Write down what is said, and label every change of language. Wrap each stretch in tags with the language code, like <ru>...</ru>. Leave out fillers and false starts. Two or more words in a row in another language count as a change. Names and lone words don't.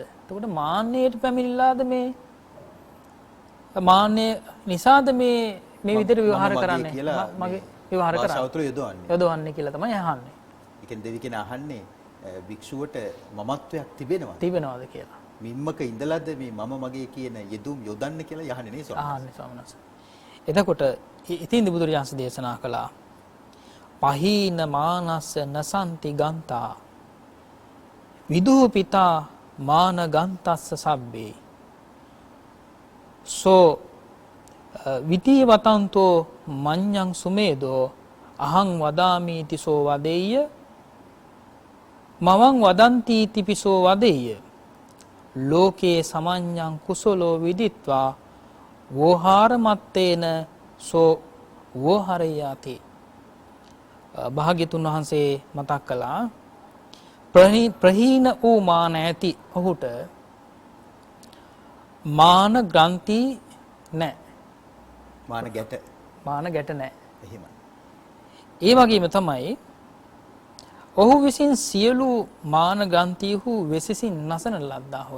<si>එතකොට මාන්නයට පැමිණිලාද මේ මාන්නය නිසාද මේ විදිහට විවහාර කරන්නේ මගේ විවහාර කරන්නේ යොදවන්නේ කියලා තමයි අහන්නේ. ඒ කියන්නේ දෙවි කෙනා අහන්නේ භික්ෂුවට මමත්වයක් තිබෙනවද කියලා. මිම්මක ඉඳලාද මේ මම මගේ කියන යෙදුම් යොදන්න කියලා යහන්නේ නේ ස්වාමීන් වහන්සේ. එතකොට ඉතින් බුදුරජාණන් දේශනා කළා</si> <pi>පහීන මානස්ස නසන්ති ගන්තා විදූ පිතා මාන ගන්තස්ස සබ්බේ සෝ විතීවතන්තෝ මඤ්ඤං සුමේදෝ අහං වදාමි තිසෝ වදෙය්‍ය මවං වදන්ති තිපිසෝ වදෙය්‍ය ලෝකේ සමඤ්ඤං කුසලෝ විදිත්වා වෝහාරමත්තේන සෝ වෝහරයාති.</pi> <si>භාග්‍යතුන් වහන්සේ මතක් කළා ප්‍රහීන වූ මාන ඇති ඔහුට මාන ග්‍රන්ථි නැහැ. මාන ගැට නැහැ. එහෙමයි. ඒ වගේම තමයි ඔහු විසින් සියලු මාන ග්‍රන්ථිහු වෙසසින් නැසන ලද්දා හොය.</si>